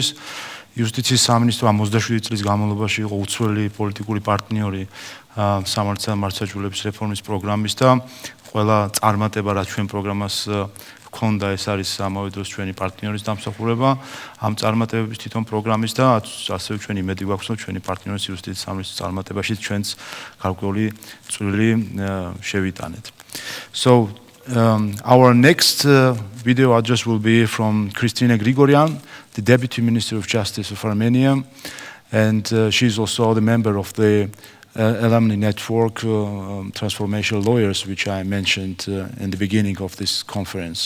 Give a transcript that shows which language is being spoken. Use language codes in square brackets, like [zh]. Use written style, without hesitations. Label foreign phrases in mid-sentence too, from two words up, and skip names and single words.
[ka] იუსტიციის სამინისტრო 27 წლის განმავლობაში იყო უცვლელი პოლიტიკური პარტნიორი სამართალ მართლმსაჯულების რეფორმის პროგრამის და ყველა წარმატება, რაც ჩვენ პროგრამას ჰქონდა, ეს არის ამავე დროს ჩვენი პარტნიორის დამსახურება ამ წარმატებების თვითონ პროგრამის და ასევე ჩვენი იმედი გვაქვს, რომ ჩვენი პარტნიორის იუსტიციის სამინისტროს წარმატებაში ჩვენც გარკვეული წვლილი შევიტანეთ. [en] So our next video address will be from Kristinne Grigoryan, the Deputy Minister of Justice of Armenia, and she is also the member of the alumni network Transformational Lawyers, which I mentioned in the beginning of this conference.